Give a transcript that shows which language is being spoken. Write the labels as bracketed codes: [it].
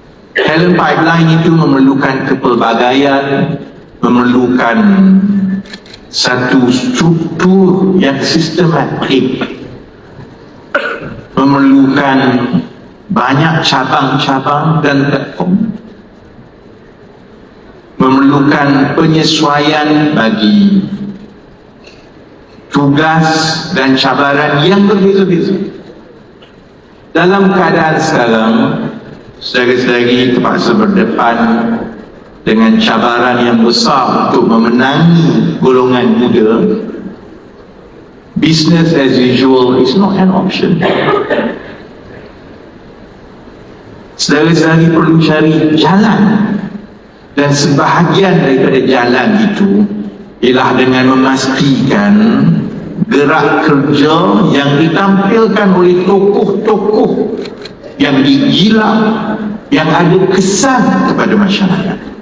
[ms] Talent pipeline itu memerlukan kepelbagaian, memerlukan satu struktur yang sistematik, memerlukan banyak cabang-cabang dan platform, memerlukan penyesuaian bagi tugas dan cabaran yang berbeza-beza. Dalam keadaan sekarang, saudara-saudari terpaksa berdepan dengan cabaran yang besar untuk memenangi golongan muda. [en] Business as usual is not an option. [ms] Saudara-saudari perlu cari jalan, dan sebahagian daripada jalan itu ialah dengan memastikan gerak kerja yang ditampilkan oleh tokoh-tokoh yang digila, yang ada kesan kepada masyarakat.